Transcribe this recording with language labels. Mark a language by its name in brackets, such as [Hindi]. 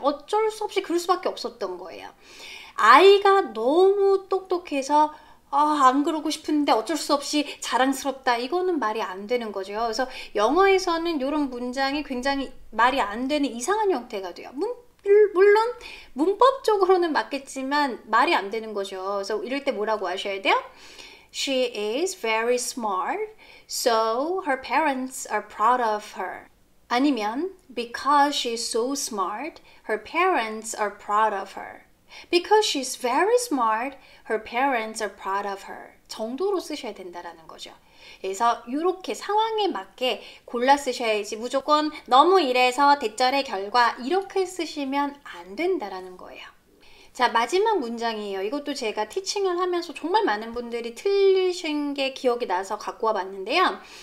[Korean] 어쩔 수 없이 그럴 수밖에 없었던 거예요. 아이가 너무 똑똑해서 안 그러고 싶은데 어쩔 수 없이 자랑스럽다. 이거는 말이 안 되는 거죠. 그래서 영어에서는 이런 문장이 굉장히 말이 안 되는 이상한 형태가 돼요. 물론 문법적으로는 맞겠지만 말이 안 되는 거죠. 그래서 이럴 때 뭐라고 하셔야 돼요? [English] She is very smart, so her parents are proud of her. [Korean] 아니면 [English] because she's so smart, her parents are proud of her. Because she's very smart, her parents are proud of her. [Korean] 정도로 쓰셔야 된다라는 거죠. 그래서 이렇게 상황에 맞게 골라 쓰셔야지 무조건 너무 이래서 대절의 결과 이렇게 쓰시면 안 된다라는 거예요. 자, 마지막 문장이에요. 이것도 제가 티칭을 하면서 정말 많은 분들이 틀리신 게 기억이 나서 갖고 와 봤는데요.